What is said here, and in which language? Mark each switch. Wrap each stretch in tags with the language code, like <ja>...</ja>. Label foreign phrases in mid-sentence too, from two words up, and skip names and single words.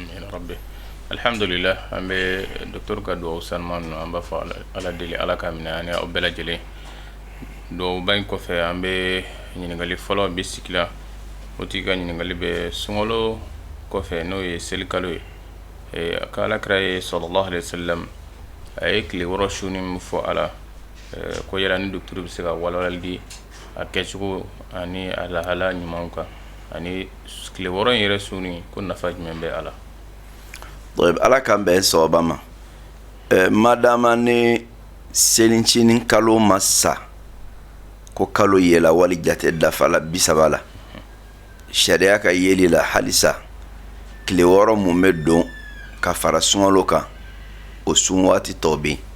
<bm>alhamdulillah an bɛ docteur ka duwawu sanuman ninnu an b'a fɔ ala deli ala ka minɛ ani aw bɛɛ lajɛlen duwawuba in kɔfɛ an bɛ ɲininkali fɔlɔ bi sigi la o tigi ka ɲininkali bɛ sunkalo kɔfɛ n'o ye selikalo ye a ka alakira ye</bm> <ar>صلى الله عليه وسلم</ar> <bm>a ye tile 6 su min fɔ a la ko yala ni docteur bɛ se ka walawalali di a kɛcogo ani a lahala ɲumanw kan ani tile 6 in yɛrɛ su ni ko nafa jumɛn bɛ a la. ala k'an bɛn sababa ma madama ni selincinin kalo ma sa ko kalo yɛla wali jate dafala 30 la sariya ka yeli la halisa tile 6 mun bɛ don ka fara sunkalo kan o sun waati tɔ bɛ</bm>